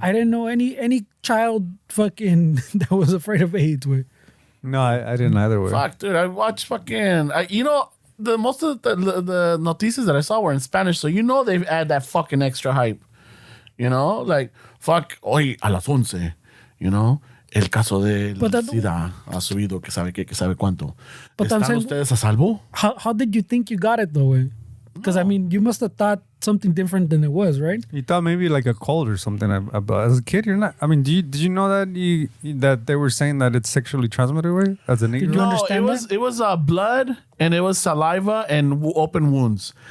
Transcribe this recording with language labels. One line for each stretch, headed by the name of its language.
English: I didn't know any child fucking that was afraid of AIDS. Way. No, I didn't either way. Fuck, dude, I watched fucking. The most of the noticias that I saw were in Spanish, so they've added that fucking extra hype. Like fuck,
Spanish: hoy a las 11. El caso de SIDA ha subido, que sabe qué, que sabe cuánto. ¿Están ustedes a salvo?
English: How did you think you got it though? Way? Because I mean, you must have thought something different than it was, right? You thought maybe like a cold or something. As a kid, you're not. I mean, did you know that that they were saying that it's sexually transmitted way as a Negro? Did you understand it was blood, and it was saliva and open wounds.